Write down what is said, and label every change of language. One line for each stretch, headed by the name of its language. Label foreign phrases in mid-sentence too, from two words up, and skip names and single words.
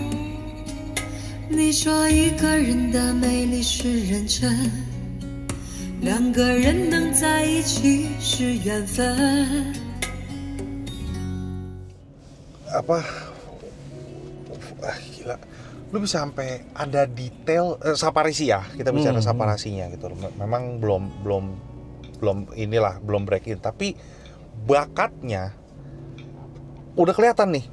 Chinese: 你说一个人的美丽是认真，两个人能在一起是缘分。
Indonesian: Gila, lu bisa sampai ada detail saparisi ya, kita bicara saparasinya gitu. Memang belum inilah, belum break in, tapi bakatnya udah kelihatan nih.